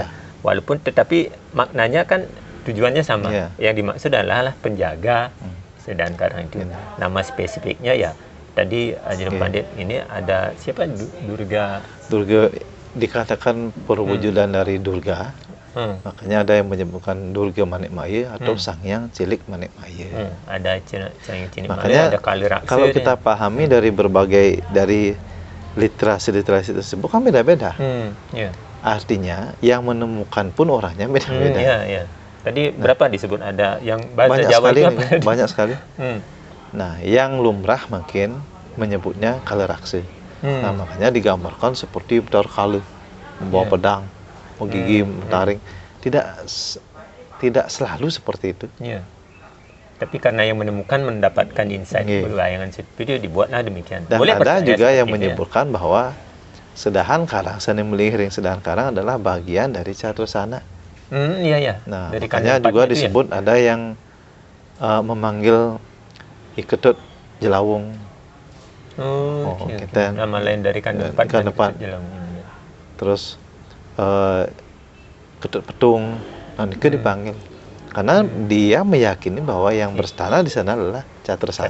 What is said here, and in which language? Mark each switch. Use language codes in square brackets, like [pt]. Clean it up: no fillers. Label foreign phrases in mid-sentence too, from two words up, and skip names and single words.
[id] Walaupun tetapi maknanya kan tujuannya sama. Yang dimaksud adalah penjaga sedang karang itu. Nama spesifiknya ya tadi Jero Pandit ini ada siapa Durga dikatakan perwujudan dari Durga. Makanya ada yang menyebutkan Durga Manik Maya atau Sang Hyang Cilik Manik Maya. Ada Sang Hyang Cilik Maya, ada Kali Raksa. Kalau kita pahami dari literasi tersebut kan beda-beda. Artinya yang menemukan pun orangnya beda-beda. Tadi berapa disebut ada yang bahasa banyak Jawa sekali itu apa? Banyak sekali. Nah, yang lumrah mungkin menyebutnya Kali Raksa. Nah, makanya digambarkan seperti Bathara Kala membawa pedang, menggigit, mentaring. Tidak selalu seperti itu. Tapi karena yang menemukan mendapatkan insight bayangan seperti itu dibuatlah demikian. Dan boleh ada juga yang menyebutkan bahwa sedahan karang, seni melihring sedahan karang adalah bagian dari catrasana. Nah, dari makanya juga disebut ada yang memanggil Iketut Jelawung. Nama lain dari kandang Jelawung. Terus Ketut Petung, nah itu dipanggil Karena dia meyakini bahwa yang berstana di sana adalah Catrasana.